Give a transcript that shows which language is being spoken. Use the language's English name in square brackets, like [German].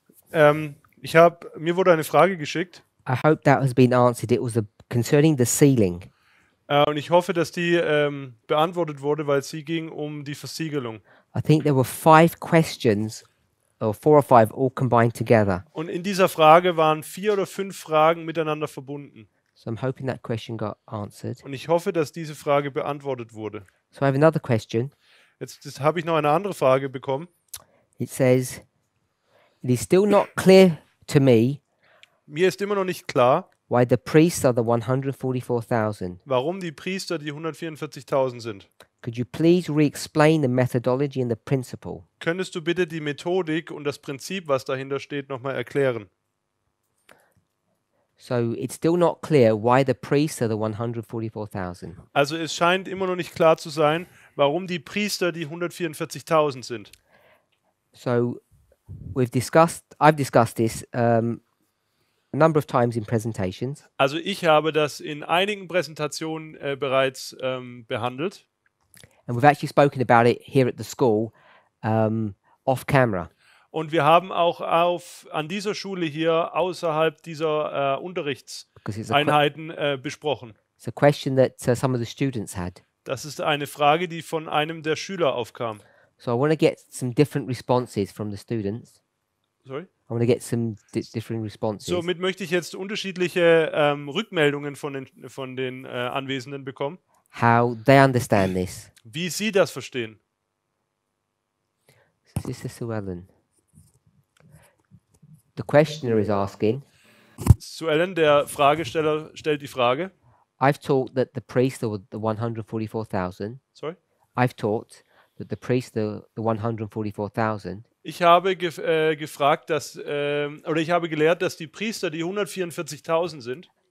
[German] Mir wurde eine Frage geschickt [English] I hope that has been answered. It was concerning the ceiling. [German] und ich hoffe, dass die beantwortet wurde, weil sie ging um die Versiegelung. [English] I think there were 5 questions, or 4 or 5, all combined together. [German] Und in dieser Frage waren 4 oder 5 Fragen miteinander verbunden. [English] So I'm hoping that question got answered. [German] Und ich hoffe, dass diese Frage beantwortet wurde. [English] So I have another question. [German] Jetzt habe ich noch eine andere Frage bekommen. [English] It says, it is still not clear to me [German] Mir ist immer noch nicht klar, [English] why the priests are the 144,000. [German] warum die Priester die 144.000 sind. [English] Could you please re-explain the methodology and the principle? [German] Könntest du bitte die Methodik und das Prinzip, was dahinter steht, nochmal erklären? [English] So it's still not clear why the priests are the 144,000. [German] Also es scheint immer noch nicht klar zu sein, warum die Priester die 144.000 sind. [English] So I've discussed this a number of times in presentations. [German] Also ich habe das in einigen Präsentationen bereits behandelt. [English] And we've actually spoken about it here at the school off camera. [German] Und wir haben auch an dieser Schule hier außerhalb dieser [English] Because [German] Unterrichtseinheiten besprochen. [English] it's a question that some of the students had. [German] Das ist eine Frage, die von einem der Schüler aufkam. [English] So I want to get some different responses from the students. Sorry? I want to get some different responses. [German] Somit möchte ich jetzt unterschiedliche Rückmeldungen von den Anwesenden bekommen, [English] How they understand this. [German] wie sie das verstehen. [English] Sister Sue Ellen. The questioner is asking, [German] Sue Ellen, der Fragesteller, stellt die Frage. [English] I've taught that the priests are the 144,000. Sorry? I've taught that the priests are the 144,000. [German] Ich habe gefragt, oder ich habe gelehrt, dass die Priester die 144.000 sind.